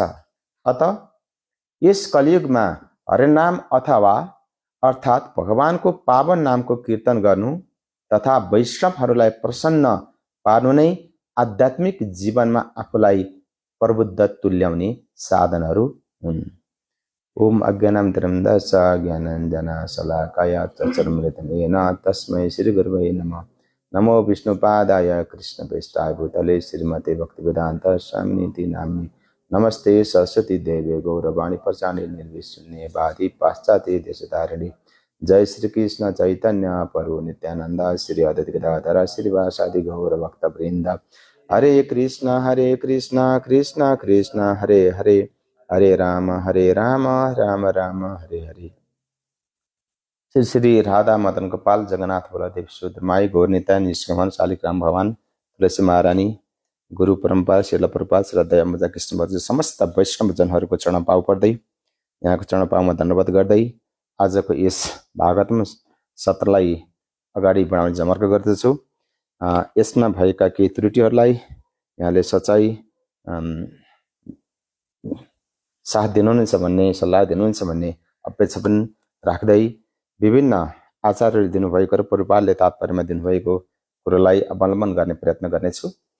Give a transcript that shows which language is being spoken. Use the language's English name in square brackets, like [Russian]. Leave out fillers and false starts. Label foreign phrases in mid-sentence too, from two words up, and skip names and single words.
[Nepali] अत यस कलियुगमा हरिनाम अर्थात् भगवानको पावन नामको कीर्तन गर्नु तथा वैष्णवहरूलाई प्रसन्न पार्नु नै आध्यात्मिक जीवनमा आफूलाई प्रबुद्ध तुल्याउने साधनहरू हुन्। [Sanskrit] ओम अज्ञानामन्तरन्दस्य ज्ञानाञ्जनशलाकया चक्षुरुन्मिलितं येन तस्मै श्रीगुरवे नमः। नमो विष्णुपादाय कृष्णप्रेष्ठाय भूतले श्रीमते भक्तिवेदान्त स्वामिनिति नाम्नि नमस्ते सरस्वती देवे गौरवाणी प्रचारिणे निर्विशून्ये वादी पाश्चात्य देशधारिणे। जय श्री कृष्ण चैतन्य प्रभु नित्यानंद श्री अद्वैत गदाधर श्रीवासादि गौर भक्तवृंद। हरे कृष्ण कृष्ण कृष्ण हरे हरे, हरे राम राम राम हरे हरे। [Nepali] श्री श्री राधा मदन गोपाल जगन्नाथ बलदेव सुद्र माई गौर नित्यानंद निष्कमन शालिग्राम भगवान तुलसी महारानी गुरु परम्परा श्रील प्रभुपाद श्रद्धा मजा कृष्ण भज समस्त वैष्णव जनहरूको चरण पाउ पर्दै यहाँको चरण पाउमा धन्यवाद गर्दै आजको यस भागवतम सत्रलाई अगाडि बढाउने जमर्क गर्दछु। यसमा भएका केही त्रुटिहरूलाई यहाँले सच्चाइ साथ दिनुहुन्छ भन्ने, सल्लाह दिनुहुन्छ भन्ने अपेक्षा पनि राख्दै विभिन्न आचार्यहरूले दिनुभएको र प्रभुपादले तात्पर्यमा दिनुभएको कुरोलाई अवलम्बन गर्ने प्रयत्न गर्नेछु।